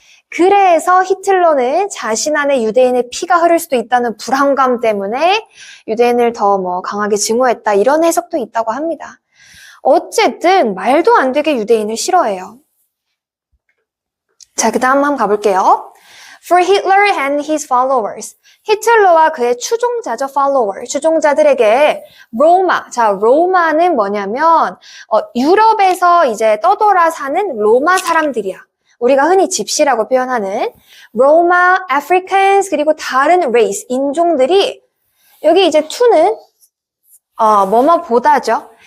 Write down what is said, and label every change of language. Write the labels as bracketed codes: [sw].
[ko] 그래서 히틀러는 자신 안에 유대인의 피가 흐를 수도 있다는 불안감 때문에 유대인을 더 강하게 증오했다. 이런 해석도 있다고 합니다. 어쨌든 말도 안 되게 유대인을 싫어해요. 자, 그 다음 한번 가볼게요. [en] For Hitler and his followers. [ko] 히틀러와 그의 추종자죠, follower. 추종자들에게 로마. 자, 로마는 뭐냐면 유럽에서 이제 떠돌아 사는 로마 사람들이야. 우리가 흔히 집시라고 표현하는 로마, 아프리칸스 그리고 다른 레이스, 인종들이 여기 이제 to는 뭐뭐보다죠.